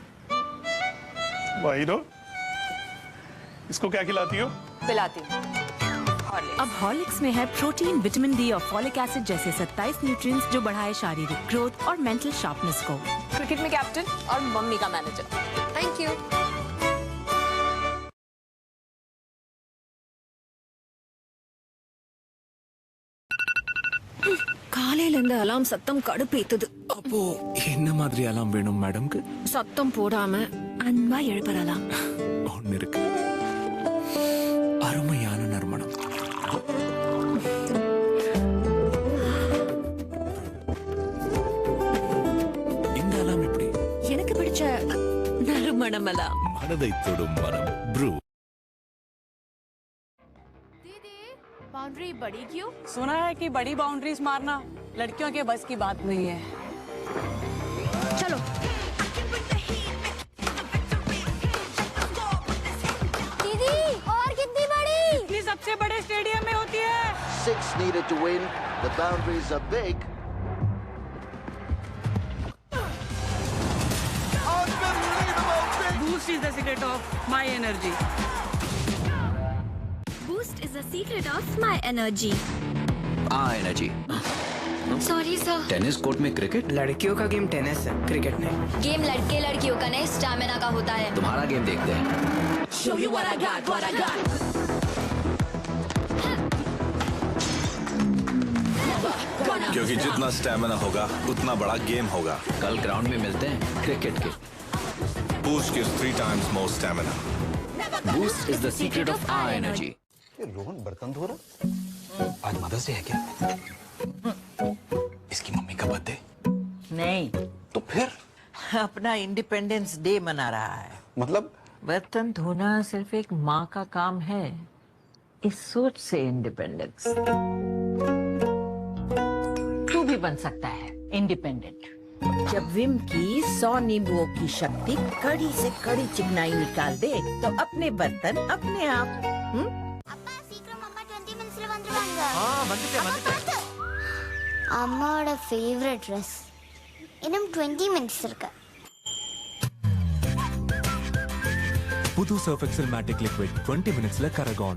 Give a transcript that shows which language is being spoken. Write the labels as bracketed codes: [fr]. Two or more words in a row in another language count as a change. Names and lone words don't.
[hi] वही रो। इसको क्या खिलाती हो? पिलाती हूँ। अब हॉर्लिक्स में है प्रोटीन, [en] vitamin D [hi] और [en] folic acid [hi] जैसे 27 न्यूट्रिएंट्स जो बढ़ाए शारीरिक ग्रोथ और [en] mental sharpness [hi] को। क्रिकेट में कैप्टन और मम्मी का मैनेजर। थैंक यू। [ta] காலையில அலாம் சத்தம் கடுப்பேத்துது. அப்போ என்ன மாதிரி அலாம் வேணும் மேடம்க்கு? சத்தம் போடாம அன்பா எழுப்பறலாம். ஒன்னு இருக்கு. அருமையான நறுமணம். இந்த அலாம் எப்படி? எனக்கு பிடிச்ச நறுமணம் அலாம். மனதை தொடும் மனம் ப்ரூ. [hi] बाउंड्री बड़ी क्यों? सुना है कि बड़ी बाउंड्रीज मारना लड़कियों के बस की बात नहीं है। चलो। दीदी और कितनी बड़ी? इतनी सबसे बड़े स्टेडियम में होती है। [en] 6 needed to win. The boundaries are big. Boost is the secret of my energy. Boost is the secret of my energy. [hi] एनर्जी। सॉरी सर। टेनिस कोर्ट में क्रिकेट? लड़कियों का गेम टेनिस है, क्रिकेट नहीं। गेम लड़के लड़कियों का नहीं, स्टैमिना का होता है। तुम्हारा गेम देखते हैं। [en] Show you what I got, what I got. [hi] क्योंकि जितना स्टैमिना होगा उतना बड़ा गेम होगा। कल ग्राउंड में मिलते हैं क्रिकेट के। Boost gives 3 times more stamina. Boost is the secret of our energy. रोहन बर्तन धो रहा? आज [en] Mother's Day [hi] है क्या? इसकी मम्मी का बर्थडे? नहीं तो फिर? अपना [en] Independence Day [hi] मना रहा है। मतलब? बर्तन धोना सिर्फ एक माँ का काम है, इस सोच से इंडिपेंडेंस। तू भी बन सकता है इंडिपेंडेंट जब विम की 100 नींबुओं की शक्ति कड़ी से कड़ी चिकनाई निकाल दे तो अपने बर्तन अपने आप। [ta] அம்மாவோட ஃபேவரட் ட்ரெஸ். இன்னும் 20 மினிட்ஸ் இருக்கு. புது சர்ஃப் எக்ஸல் மேட்டிக் லிக்விட் 20 மினிட்ஸ்ல கரகான்.